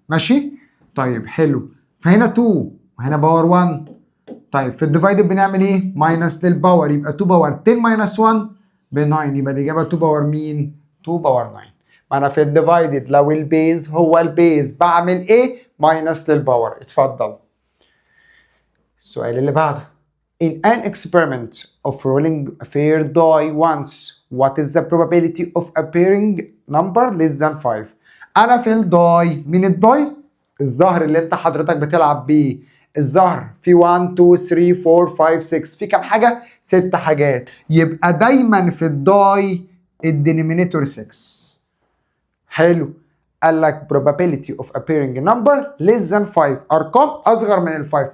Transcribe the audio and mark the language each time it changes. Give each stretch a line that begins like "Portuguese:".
Arabic: ماشي؟ طيب حلو. فهنا 2 وهنا باور 1. طيب في الديفايدد بنعمل ايه؟ ماينس للباور، يبقى 2 باور 10 ماينس 1 ب 9، يبقى الاجابه 2 باور مين؟ 2 باور 9. ما انا في الديفايدد لو البيز هو البيز بعمل ايه؟ ماينس للباور. اتفضل. السؤال اللي بعده.
English: In an experiment of rolling a fair die once, what is the probability of appearing number less than 5؟
Arabic: انا في الداي. مين الداي؟ الزهر اللي انت حضرتك بتلعب بيه. الزهر في 1 2 3 4 5 6، في كام حاجه؟ 6 حاجات. يبقى دايما في الداي الدينومينيتور 6. حلو. قال لك
English: probability of appearing number less than 5،
Arabic: ارقام اصغر من ال 5.